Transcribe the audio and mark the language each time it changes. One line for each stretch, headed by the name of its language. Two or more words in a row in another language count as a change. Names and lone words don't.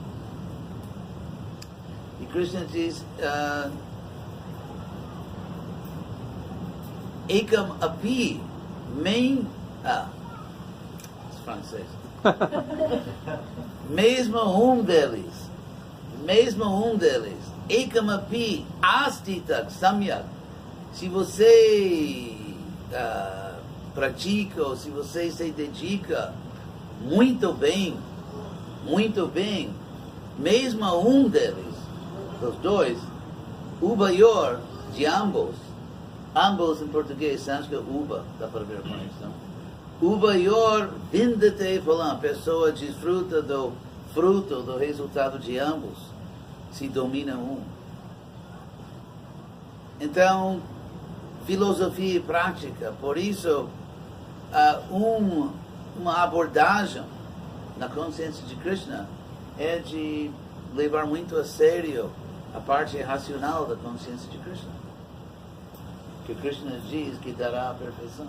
Portuguese: E Krishna diz,
Sanskrit: Ekam api,
Portuguese: francês. mesmo um deles,
Sanskrit: Ekam api, astitak samyak,
Portuguese: se você pratica, ou se você se dedica muito bem, mesmo um deles, dos dois, ubayor, de ambos em português, sânscrito, uba, dá para ver a conexão.
Sanskrit: Ubayor vindate phalam,
Portuguese: a pessoa desfruta do fruto, do resultado de ambos, se domina um. Então, filosofia e prática, por isso, uma abordagem na consciência de Krishna é de levar muito a sério a parte racional da consciência de Krishna, que Krishna diz que dará a perfeição.